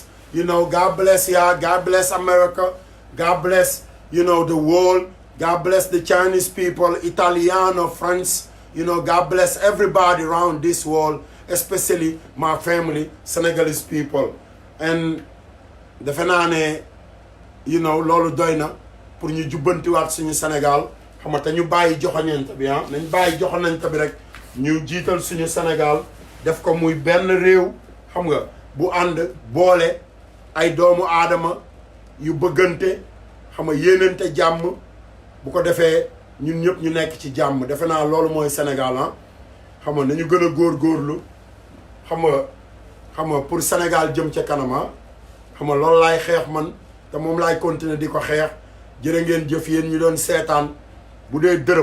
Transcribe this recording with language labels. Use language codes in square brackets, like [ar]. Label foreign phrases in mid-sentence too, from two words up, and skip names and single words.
[en] You know, God bless y'all. God bless America. God bless, you know, the world. God bless the Chinese people, Italiano, France. You know, God bless everybody around this world, especially my family, Senegalese people. [wo] And defe naa ne, [en] you know, [wo] loolu doy na pour ñu jubbantiwaat suñu Sénégal. Xam nga te ñu bàyyi joxoñante bi ah nañ bàyyi joxoñante bi rek ñu jiital suñu Sénégal def ko muy benn réew xam nga bu ànd boole ay doomu aadama yu bëggante xam nga yéenante jàmm bu ko defee ñun ñëpp ñu nekk ci jàmm defe naa loolu mooy Sénégal ah xam nga nañu gën a góorgóorlu xam nga pour Sénégal jëm ca kanama xam nga loolu laay xeex man te moom laay continuer di ko xeex jërë ngeen jëf yéen ñu doon seetaan bu dee